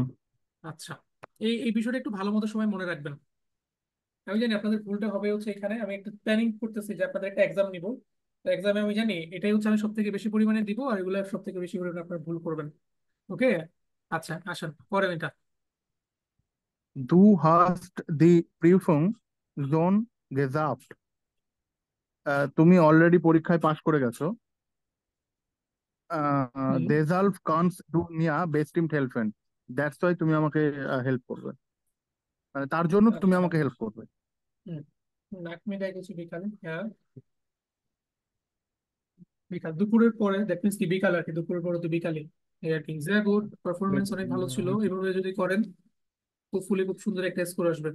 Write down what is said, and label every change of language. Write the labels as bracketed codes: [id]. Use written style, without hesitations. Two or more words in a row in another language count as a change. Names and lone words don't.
[bn] আচ্ছা, এই এই বিষয়টা একটু ভালো মতো সবাই মনে রাখবেন। আমি জানি আপনাদের ভুলটা হবে হচ্ছে এখানে, আমি একটু প্ল্যানিং করতেছি যে আপনাদের একটা এক্সাম নিব। তো এক্সামে আমি জানি এটাই হচ্ছে আমি সব থেকে বেশি পরিমাণে দিব, আর এগুলো সব থেকে বেশি পরিমাণে আপনারা ভুল করবেন। ওকে, আচ্ছা আসেন করেন এটা। [de] Du hast die Prüfung schon geschafft. [bn] তুমি অলরেডি পরীক্ষায় পাশ করে গেছো। হুম, [de] Deshalb kannst du mir bestimmt helfen. [en] that's why [bn] তুমি আমাকে হেল্প করবে, মানে তার জন্য তুমি আচ্ছা। আমাকে হেল্প করবে। হুম, নাক মিটাই গেছি বিকালে, হ্যাঁ। বিকাল দুপুরের পরে, [en] that means [bn] কি বিকাল আর কি, দুপুরের পরে তো বিকালে। এই আর কি, [en] very good, [bn] পারফরমেন্স অনেক ভালো ছিল, এভাবে যদি করেন হোপফুলি খুব সুন্দর একটা স্কোর আসবে।